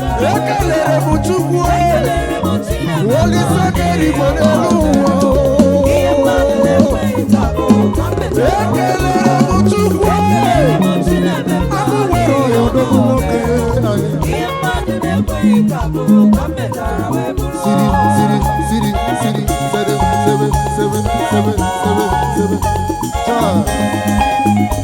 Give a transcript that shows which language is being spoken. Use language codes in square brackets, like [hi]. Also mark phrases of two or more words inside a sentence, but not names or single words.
[ig] Ekelere m Chukwu, ee. Olise kere igwe n'elu ụwa, oo. Ekelere m Chukwu, ee. Agụ nwere ọyọdọ nwoke, ee. [en] City, city, city, city, seven, seven, seven, seven, seven, seven. Cha.